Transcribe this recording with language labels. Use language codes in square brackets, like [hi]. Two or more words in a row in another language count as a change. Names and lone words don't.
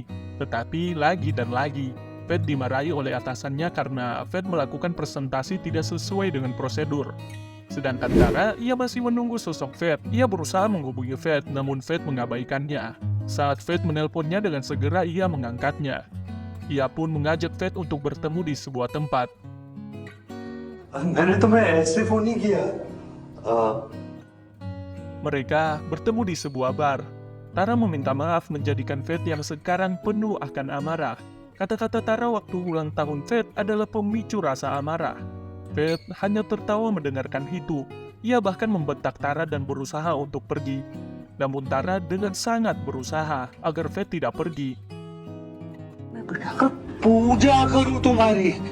[id] Tetapi lagi dan lagi, Fate dimarahi oleh atasannya karena Fate melakukan presentasi tidak sesuai dengan prosedur. Sedangkan Tara, ia masih menunggu sosok Fate. Ia berusaha menghubungi Fate, namun Fate mengabaikannya. Saat Fate menelponnya dengan segera, ia mengangkatnya. Ia pun mengajak Fate untuk bertemu di sebuah tempat. [hi] मैंने तुम्हें ऐसे फोन नहीं किया। [id] Mereka bertemu di sebuah bar. Tara meminta maaf menjadikan Fate yang sekarang penuh akan amarah. Kata-kata Tara waktu ulang tahun Fate adalah pemicu rasa amarah. Fate hanya tertawa mendengarkan itu. Ia bahkan membentak Tara dan berusaha untuk pergi. Namun Tara dengan sangat berusaha agar Fate tidak pergi. [hi] पूजा करूं तुम्हारी।